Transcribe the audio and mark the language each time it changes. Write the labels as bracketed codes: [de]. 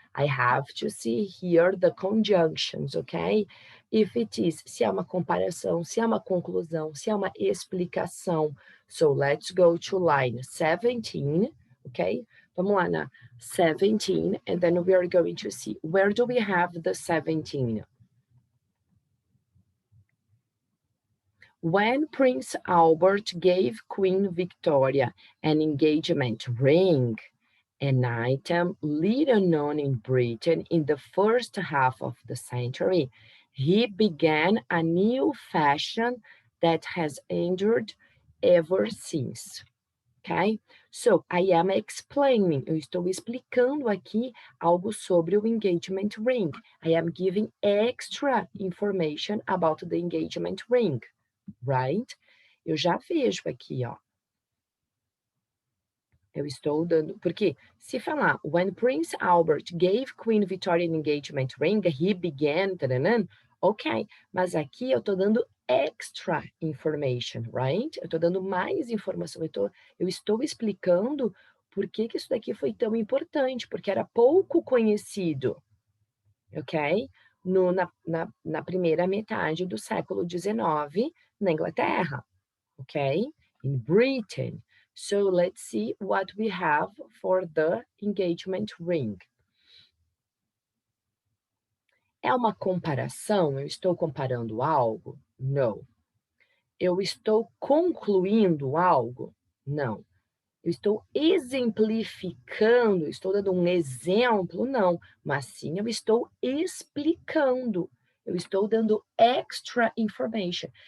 [en] I have to see here the conjunctions, ok? If it is, [pt] se é uma comparação, se é uma conclusão, se é uma explicação. [en] So let's go to line 17, ok? [pt] Vamos lá na 17, [en] and then we are going to see, where do we have the 17? When Prince Albert gave Queen Victoria an engagement ring, an item little known in Britain in the first half of the century, he began a new fashion that has endured ever since. Okay? So, I am explaining, [pt] eu estou explicando aqui algo sobre o engagement ring. [en] I am giving extra information about the engagement ring, right? [pt] Eu já vejo aqui, ó. Eu estou dando, porque se falar, [en] when Prince Albert gave Queen Victoria an engagement ring, he began, [pt] taranã, ok, mas aqui eu estou dando extra information, right? Eu estou dando mais informação, eu estou explicando por que isso daqui foi tão importante, porque era pouco conhecido, ok? Na primeira metade do século XIX, na Inglaterra, ok? [en] In Britain. So let's see what we have for the engagement ring. [pt] É uma comparação? Eu estou comparando algo? Não. Eu estou concluindo algo? Não. Eu estou exemplificando, estou dando um exemplo? Não. Mas sim, eu estou explicando. Eu estou dando extra information.